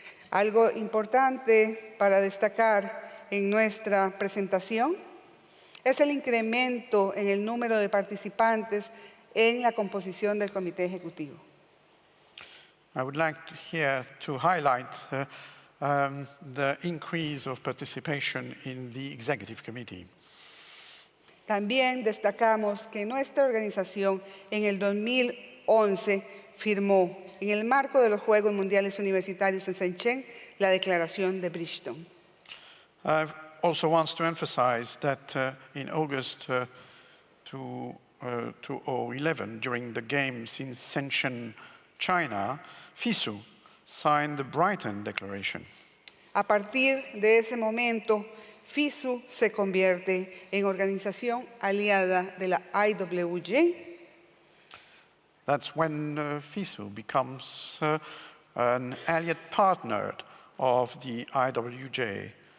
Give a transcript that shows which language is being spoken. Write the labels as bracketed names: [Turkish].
[Spanish] Algo importante para destacar en nuestra presentación es el incremento en el número de participantes en la composición del comité ejecutivo. [English] I would like here to highlight the increase of participation in the executive committee. [Spanish] También destacamos que nuestra organización en el 2011 firmó, en el marco de los Juegos Mundiales Universitarios en Shenzhen, la Declaración de Bridgetown. [English] also wants to emphasize that in August 2011, during the Games in Shenzhen, China, FISU signed the Brighton Declaration. [Spanish] A partir de ese momento, FISU se convierte en organización aliada de la IWJ. [English] That's when FISU becomes an allied partner of the IWJ.